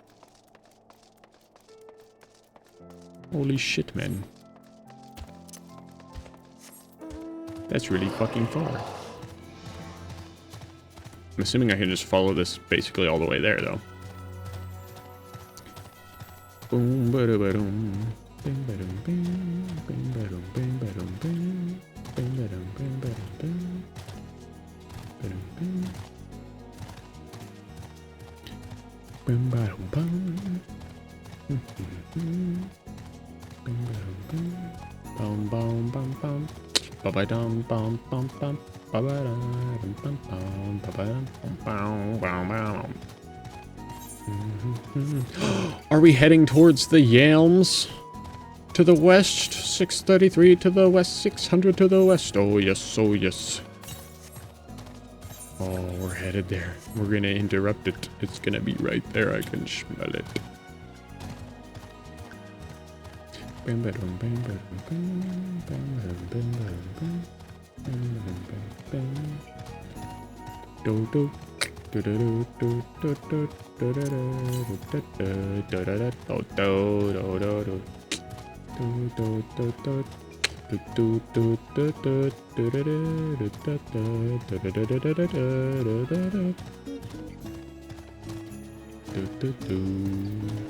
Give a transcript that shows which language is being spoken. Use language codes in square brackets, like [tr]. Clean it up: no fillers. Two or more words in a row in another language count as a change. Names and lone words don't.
[en] Holy shit, man. That's really fucking far. I'm assuming I can just follow this basically all the way there, though. Boom, ba-da-ba-dum. Bing, ba-dum, bing. Bing, ba-dum, bing, ba-dum, bing. Bing, ba-dum, bing, ba-dum, bing. Ba-dum, bing. Bing, ba-dum, bum. Bing, ba-dum, bing. Bum, bum, bum, bum. Ba-ba-dum, bum, bum, bum. Ba-ba-dum, bum, bum, ba-ba-dum, bum, bum, bum, bum. Are we heading towards the Yalms? To the west, 633 to the west, 600 to the west. Oh yes, oh yes. Oh, we're headed there. We're gonna interrupt it. It's gonna be right there. I can smell it. Bam, ba-dum, bam, ba-dum, bam, bam, ba-dum, bam, ba-dum, bam. Do do do do do do do do do do do do